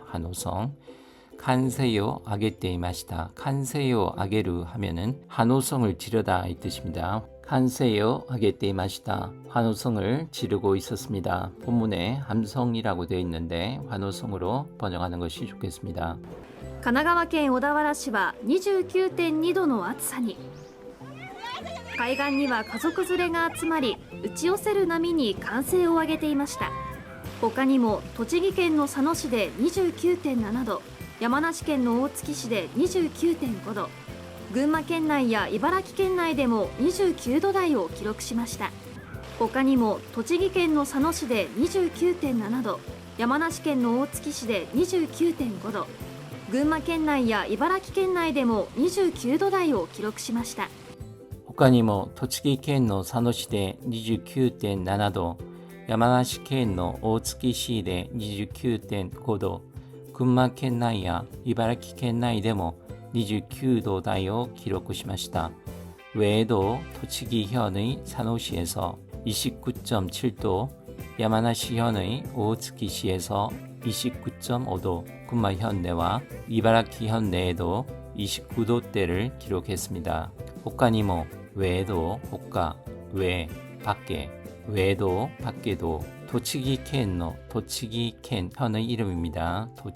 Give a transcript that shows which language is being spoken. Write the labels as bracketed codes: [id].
[ko] 환호성 [ja] 칸세요 아게떼 마시다 [ko] 칸세요 아게루 하면은 환호성을 지르다 이 뜻입니다. [ja] 칸세요 아게떼 마시다 [ko] 환호성을 지르고 있었습니다. 본문에 함성이라고 되어 있는데 환호성으로 번역하는 것이 좋겠습니다. [ja] 神奈川県小田原市は 29.2 度の暑さに。海岸には家族連れが集まり、打ち寄せる波に歓声を上げていました。他にも栃木県の佐野市で 29.7 度、山梨県の大月市で 29.5 度、群馬県内や茨城県内でも29度台を記録しました。他にも栃木県の佐野市で 29.7 度、山梨県の大月市で 29.5 度、群馬県内や茨城県内でも29度台を記録しました。他にも栃木県の佐野市で 29.7 度、山梨県の大月市で 29.5 度、群馬県内や茨城県内でも29도台を記録しました。 [ko] 외에도栃木현의 산호시에서 29.7도, 야마나시현의 오츠키시에서 29.5도, 군마현 내와 이바라키현 내에도 29도대를 기록했습니다. 호카니모 외에도 호카, 외, 밖에, 외에도 밖에도 도치기켄의 현의 이름입니다.